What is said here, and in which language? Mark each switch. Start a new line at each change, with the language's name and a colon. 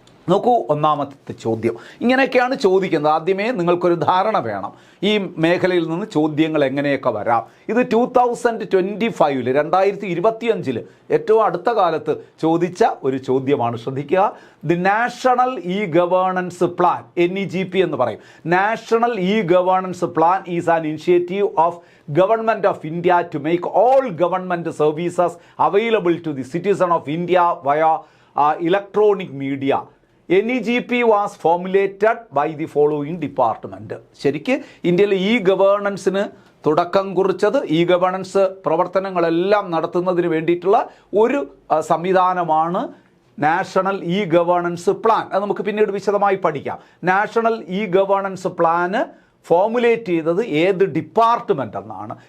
Malayalam: നോക്കൂ, ഒന്നാമത്തെ ചോദ്യം ഇങ്ങനെയൊക്കെയാണ് ചോദിക്കുന്നത്. ആദ്യമേ നിങ്ങൾക്കൊരു ധാരണ വേണം ഈ മേഖലയിൽ നിന്ന് ചോദ്യങ്ങൾ എങ്ങനെയൊക്കെ വരാം. ഇത് 2025 2025 ഏറ്റവും അടുത്ത കാലത്ത് ചോദിച്ച ഒരു ചോദ്യമാണ്. ശ്രദ്ധിക്കുക. The national E governance plan, NEGP എന്ന് പറയും.
English: National e governance plan is an initiative of Government of India to make all government services available to the citizen of India via electronic media. NEGP was formulated by the following department.
Malayalam: ശരിക്ക് ഇന്ത്യയിൽ ഈ ഗവേണൻസിന് തുടക്കം കുറിച്ചത്, ഈ governance പ്രവർത്തനങ്ങളെല്ലാം നടത്തുന്നതിന് വേണ്ടിയിട്ടുള്ള ഒരു സംവിധാനമാണ് നാഷണൽ ഇ ഗവേണൻസ് പ്ലാൻ. അത് നമുക്ക് പിന്നീട് വിശദമായി പഠിക്കാം. National E governance plan formulate ചെയ്തത് ഏത് ഡിപ്പാർട്ട്മെൻ്റ് എന്നാണ്?